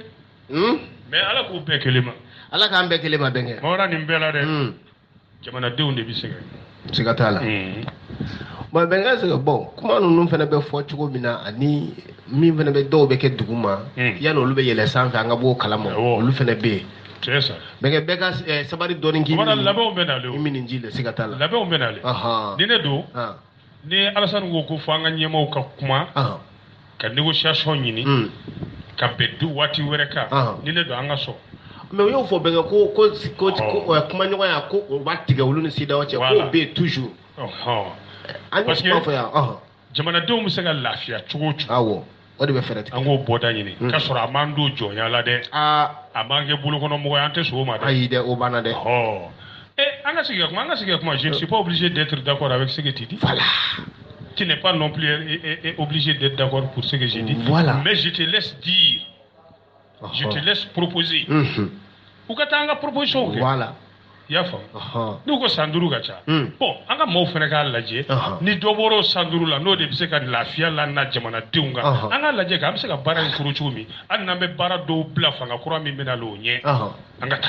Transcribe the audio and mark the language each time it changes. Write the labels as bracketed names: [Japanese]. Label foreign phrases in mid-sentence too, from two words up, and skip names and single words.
[Bambara] Mais Ala k'u bɛɛ kelen ma. Ala k'an bɛɛ kelen ma bɛnkɛ. Mɔgɔra nin bɛɛ la dɛ. Jamanadenw de bɛ sɛgɛn. Siga t'a la. Bon bɛnkɛ sɛgɛn bon kuma ninnu fana bɛ fɔ cogo min na ani min fana bɛ dɔw bɛ kɛ dugu ma yanni olu bɛ yɛlɛ sanfɛ an ka bɔ o kalama olu fana bɛ yen. [French] C'est ça. [Bambara] Bɛnkɛ bɛɛ ka sabari dɔɔni k'i minɛ. Labɛnw bɛ nalen o. I minɛ ji la siga t'a la. Labɛnw bɛ nalen. Ni ne don. Ni Alasani ko fɔ an ka ɲɛmaaw ka kuma. Ka négociation ɲini. Ka bɛn waati wɛrɛ kan. Ni ne don an ka sɔn. Mais o y'o fɔ bɛnkɛ ko kuma ɲɔgɔnya ko o b'a tigɛ olu ni CEDEAO cɛ k'o bɛ yen toujours. [French] Parce que [Bambara] jamanadenw bɛ se ka lafiya cogo o cogo. Awɔ o de bɛ fɛɛrɛ tigɛ. An k'o bɔda ɲini. Ka sɔrɔ a m'an don jɔnya la dɛ. A m'an kɛ bolokɔnɔmɔgɔ ye an tɛ sɔn o ma dɛ. Ayi dɛ o banna dɛ. An ka sigi ka kuma [French] je ne suis pas obligé d'être d'accord avec ce que tu dis. Voilà. Tu n'es pas non plus obligé d'être d'accord pour ce que j'ai dit. Voilà. Mais je te laisse dire. Je te laisse proposer. [Bambara] Ou ka taa an ka proposition kɛ. [French] Voilà. [Bambara] I y'a faamu. N'u ko san 5 ka ca. Bon an ka maaw fana k'a lajɛ ni dɔ bɔra o san 5 la n'o de bɛ se ka lafiya lana jamanadenw kan an k'a lajɛ k'an bɛ se ka baara in turu cogo min hali n'an bɛ baara dɔw bila fanga kura min bɛ na o ɲɛ an ka taa.